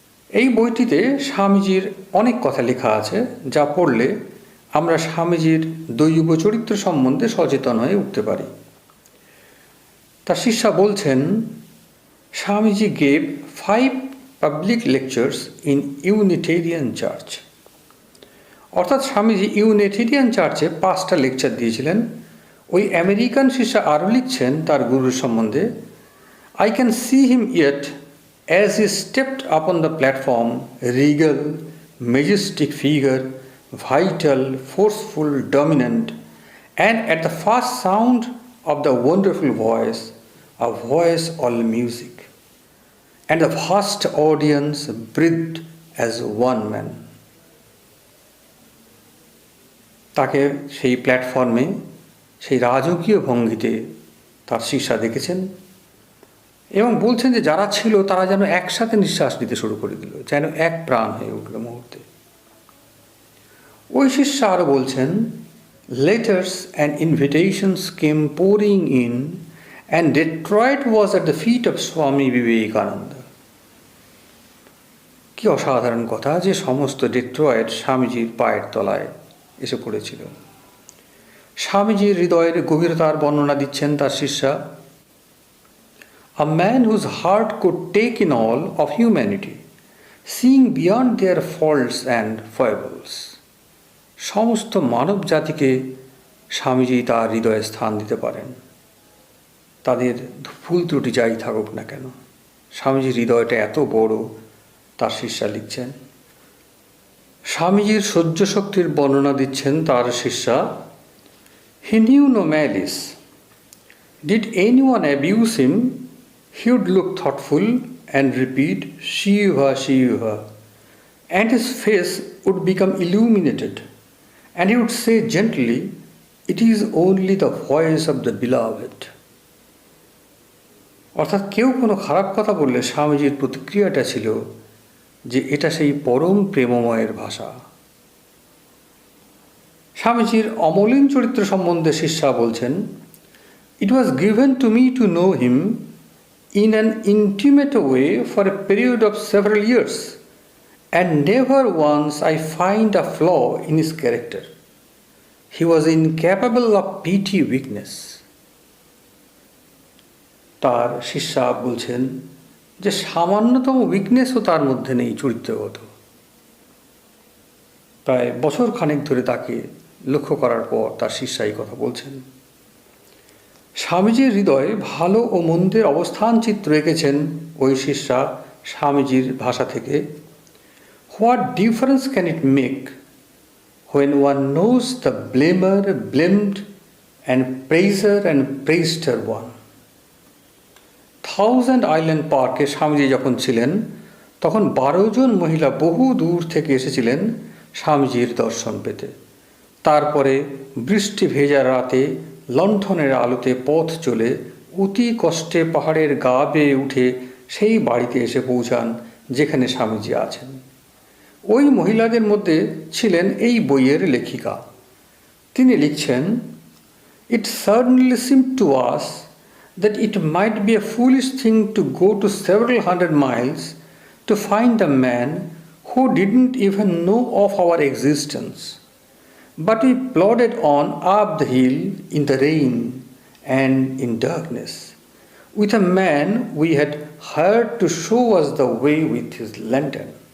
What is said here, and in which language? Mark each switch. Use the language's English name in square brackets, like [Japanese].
[Bangla] এই বইটিতে স্বামীজির অনেক কথা লেখা আছে যা পড়লে আমরা স্বামীজির দৈব চরিত্র সম্বন্ধে সচেতন হয়ে উঠতে পারি। তার শিষ্যা বলছেন, [English] Swamiji gave 5 public lectures in Unitarian church. [Bangla] অর্থাৎ স্বামীজি ইউনিটেরিয়ান চার্চে 5টা লেকচার দিয়েছিলেন। ওই আমেরিকান শিষ্যা আরও লিখছেন তার গুরুর সম্বন্ধে, [English] I can see him yet as he stepped upon the platform, regal, majestic figure, vital, forceful, dominant, and at the first sound of the wonderful voice, a voice all music, and the vast audience breathed as one man. [Bangla] তাকে সেই প্ল্যাটফর্মে সেই রাজকীয় ভঙ্গিতে তার শিষ্যা দেখেছেন এবং বলছেন যে যারা ছিল তারা যেন একসাথে নিঃশ্বাস নিতে শুরু করে দিল, যেন এক প্রাণ হয়ে উঠল মুহূর্তে। ওই শিষ্য আরও বলছেন, [English] Letters and invitations came pouring in and Detroit was at the feet of Swami Vivekananda. [Bangla] কি অসাধারণ কথা যে সমস্ত ডেট্রয়েট স্বামীজির পায়ের তলায় এসে পড়েছিল। স্বামীজির হৃদয়ের গভীরতার বর্ণনা দিচ্ছেন তার শিষ্যা, [English] a man whose heart could take in all of humanity, seeing beyond their faults and foibles. [Bangla] সমস্ত মানব জাতিকে স্বামীজি তার হৃদয়ে স্থান দিতে পারেন। তাদের ভুল ত্রুটি যাই থাকুক না কেন। স্বামীজির হৃদয়টা এত বড়, তার শিষ্যা লিখছেন। স্বামীজির সহ্য শক্তির বর্ণনা দিচ্ছেন তার শিষ্যা। [English] He knew no malice. Did anyone abuse him, he would look thoughtful and repeat, Shiva, Shiva, and his face would become illuminated, and he would say gently, it is only the voice of the beloved. [Bangla] অর্থাৎ কেউ কোনো খারাপ কথা বললে স্বামীজির প্রতিক্রিয়াটা ছিল যে এটা সেই পরম প্রেমময়ের ভাষা। স্বামীজির অমলিন চরিত্র সম্বন্ধে শিষ্যা বলছেন, [English] It was given to me to know him in an intimate way for a period of several years, and never once I find a flaw in his character. He was incapable of petty weakness. [Bangla] তার শিষ্যা বলছেন যে সামান্যতম উইকনেসও তার মধ্যে নেই চরিত্রগত। প্রায় বছর খানেক ধরে তাকে লক্ষ্য করার পর তার শিষ্যা এই কথা বলছেন। স্বামীজির হৃদয়ে ভালো ও মন্দের অবস্থান চিত্র এঁকেছেন ওই শিষ্যা স্বামীজির ভাষা থেকে। [English] What difference can it make when one knows the blamer blamed and praiser and praised one. [Bangla] Thousand island পার্কে স্বামীজি যখন ছিলেন তখন 12 জন মহিলা বহু দূর থেকে এসেছিলেন স্বামীজির দর্শন পেতে। তারপরে বৃষ্টি ভেজা রাতে লণ্ঠনের আলোতে পথ চলে অতি কষ্টে পাহাড়ের গা বেয়ে উঠে সেই বাড়িতে এসে পৌঁছান যেখানে স্বামীজি আছেন। ওই মহিলাদের মধ্যে ছিলেন এই বইয়ের লেখিকা। তিনি লিখছেন, [English] It certainly seemed to us that it might be a foolish thing to go to several hundred miles to find a man who didn't even know of our existence. But we plodded on up the hill in the rain and in darkness, with a man we had hired to show us the way with his lantern.